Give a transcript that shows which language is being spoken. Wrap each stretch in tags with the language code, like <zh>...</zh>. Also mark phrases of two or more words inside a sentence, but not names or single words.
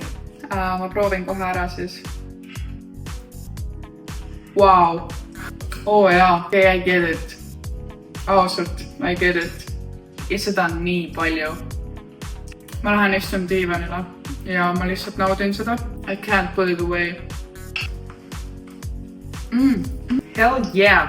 <et>Ma proovin kohe ära siis. Wow. Jaa.</et> <en>Okay, I get it. Ausalt, I get it.</en> <et>Ja seda on nii palju. Ma lähen istun diivanile ja ma lihtsalt naudin seda.</et> <en>I can't put it away. Hell yeah.</en>